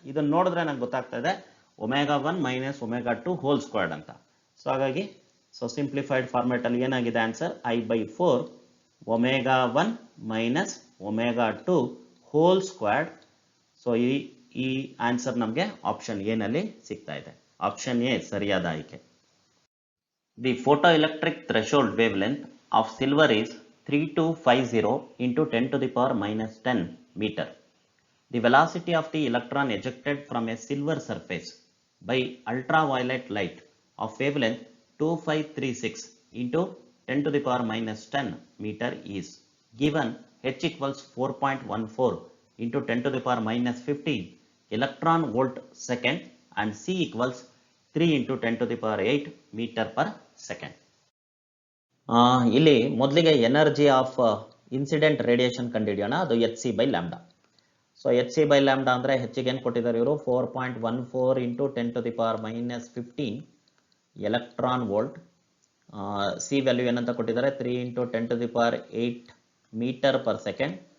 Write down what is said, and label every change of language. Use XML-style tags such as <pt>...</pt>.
<kn>ಇದನ್ನು ನೋಡಿದ್ರೆ ನಂಗೆ ಗೊತ್ತಾಗ್ತಾ ಇದೆ omega 1 minus omega 2 hole squared ಅಂತ. ಸೊ ಹಾಗಾಗಿ ಸಿಂಪ್ಲಿಫೈಡ್ ಫಾರ್ಮೆಟ್ ಅಲ್ಲಿ ಏನಾಗಿದೆ answer, I by 4 omega 1 minus omega 2 hole squared. So ಈ ಆನ್ಸರ್ ನಮಗೆ ಆಪ್ಷನ್ ಎ ನಲ್ಲಿ ಸಿಗ್ತಾ ಇದೆ. ಆಪ್ಷನ್ ಎ ಸರಿಯಾದ ಆಯ್ಕೆ.</kn> <en>The photoelectric threshold wavelength of silver is 3250 into 10 to the power minus 10 meter. The velocity of the electron ejected from a silver surface by ultraviolet light of wavelength 2536 into 10 to the power minus 10 meter is given h equals 4.14 into 10 to the power minus 15 electron volt second and c equals 3 into 10 to the power 8 meter per second.</en> <kn>ಇಲ್ಲಿ ಮೊದಲಿಗೆ energy of incident radiation ಕಂಡುಹಿಡಿಯೋಣ. ಅದು H C by lambda. So H C by lambda ಅಂದರೆ ಹೆಚ್ಚಿಗೆ ಏನು ಕೊಟ್ಟಿದ್ದಾರೆ ಇವರು 4.14 into 10</kn> <en>to the power minus 15</en> <kn>electron volt. C value ಏನಂತ ಕೊಟ್ಟಿದ್ದಾರೆ 3 into 10</kn> <en>to the power 8</en> <kn>metre per second.</kn>